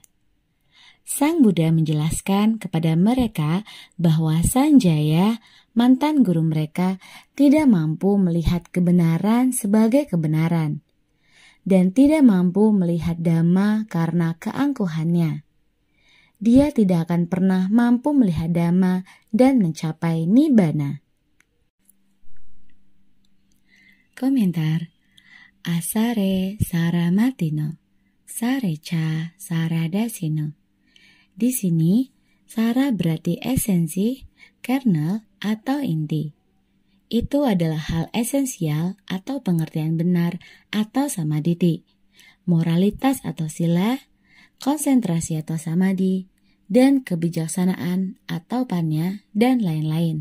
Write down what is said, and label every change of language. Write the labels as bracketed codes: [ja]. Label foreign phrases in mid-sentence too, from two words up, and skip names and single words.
[id] Sang Buddha menjelaskan kepada mereka bahwa Sanjaya, mantan guru mereka, tidak mampu melihat kebenaran sebagai kebenaran, dan tidak mampu melihat dhamma karena keangkuhannya. Dia tidak akan pernah mampu melihat dhamma dan mencapai nibbana. Komentar. [pi] Asare saramatino, sareca saradasino. [id] Di sini, sara berarti esensi, kernel, atau inti. Itu adalah hal esensial atau pengertian benar atau samadhi, moralitas atau sila, konsentrasi atau samadhi, dan kebijaksanaan atau panya, dan lain-lain.